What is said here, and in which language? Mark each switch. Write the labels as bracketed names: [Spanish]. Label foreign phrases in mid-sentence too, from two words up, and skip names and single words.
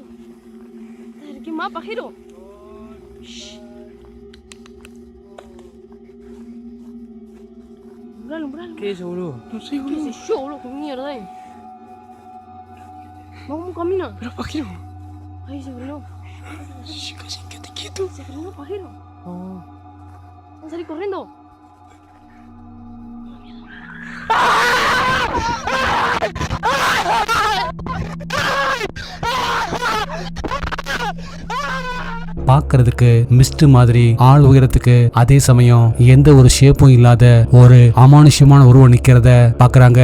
[Spanish] ¿Qué más, pajero? Umbralo. ¿Qué es eso, boludo? No sé, ¿Qué boludo. sé yo, boludo? ¿Qué mierda es? Vamos, camina. Pero, pájaro. Ahí se frenó. Quédate quieto. Se frenó, pajero. Oh. Vamos a salir corriendo. [Tamil] பார்க்கிறதுக்கு மிஸ்ட் மாதிரி ஆள் உயரத்துக்கு அதே சமயம் எந்த ஒரு ஷேப்பும் இல்லாத ஒரு அமானுஷ்யமான உருவம் நிக்கிறத பாக்குறாங்க.